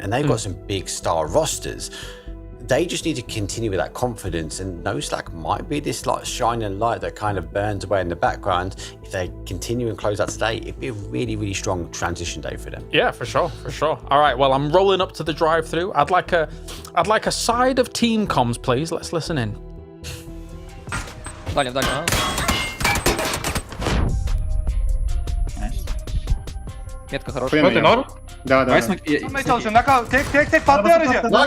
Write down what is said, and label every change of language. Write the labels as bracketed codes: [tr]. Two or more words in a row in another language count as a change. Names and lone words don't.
[en] And they've got some big star rosters. They just need to continue with that confidence, and noslack might be this like shining light that kind of burns away in the background. If they continue and close out today, it'd be a really strong transition day for them. Yeah, for sure. All right, well, I'm rolling up to the drive-through. I'd like a side of team comms, please. Let's listen in. [ru] Метка хорошая. Да. [tr] Tek patlıyor aracı.